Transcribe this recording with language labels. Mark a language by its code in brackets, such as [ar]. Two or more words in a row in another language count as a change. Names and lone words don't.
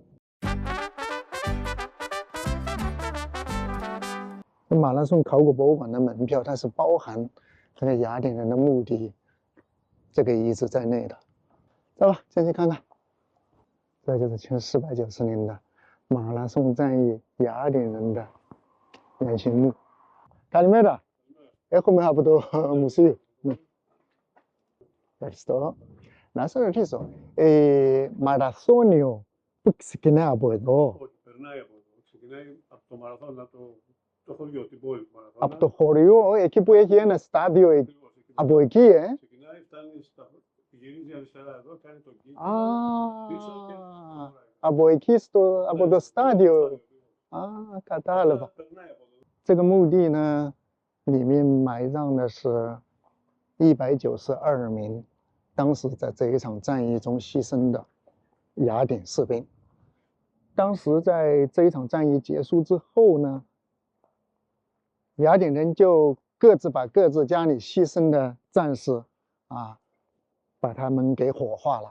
[zh] 马拉松考古博物馆的门票，它是包含这个雅典人的墓地这个遗址在内的。走吧，进去看看。这就是前490年的马拉松战役雅典人的原型墓。Καλημέρα. [el] Έχουμε από το μουσείο. Ευχαριστώ. Να σας ρωτήσω, μαραθώνιο που ξεκινάει από εδώ? Όχι, περνάει από εδώ. Ξεκινάει από το Μαραθώνα, το χωριό, την πόλη του Μαραθώνα. Από το χωριό, εκεί που έχει ένα στάδιο, από εκεί, Ξεκινάει, φτάνει γυρίζει αριστερά εδώ, κάνει τον κύκλο. Α, από εκεί, από το στάδιο. κατάλαβα. [zh] 这个墓地呢，里面埋葬的是192名当时在这一场战役中牺牲的雅典士兵。当时在这一场战役结束之后呢，雅典人就各自把各自家里牺牲的战士把他们给火化了。